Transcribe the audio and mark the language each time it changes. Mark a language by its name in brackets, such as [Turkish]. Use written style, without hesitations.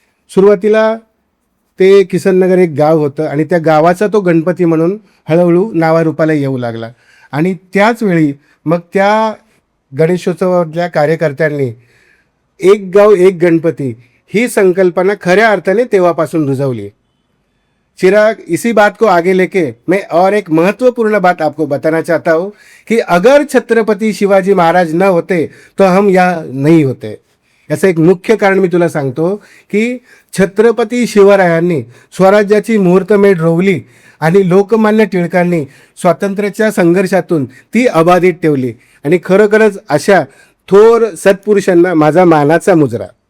[Marathi] सुरुवातीला ते किसननगर एक गाव होतं आणि त्या गावाचा तो गणपती म्हणून हळूहळू नावारूपाला येऊ लागला आणि त्याच वेळी मग त्या गणेशोत्सवातल्या कार्यकर्त्यांनी एक गाव एक गणपती ही संकल्पना खऱ्या अर्थाने तेव्हापासून रुजवली. [Hindi] चिराग, इसी बात को आगे लेके मैं और एक महत्वपूर्ण बात आपको बताना चाहता हूँ कि अगर छत्रपति शिवाजी महाराज न होते तो हम यहाँ नहीं होते. [Marathi] याचं एक मुख्य कारण मी तुला सांगतो की छत्रपती शिवरायांनी स्वराज्याची मुहूर्तमेढ रोवली आणि लोकमान्य टिळकांनी स्वातंत्र्याच्या संघर्षातून ती अबाधित ठेवली आणि खरोखरच अशा थोर सत्पुरुषांना माझा मानाचा मुजरा.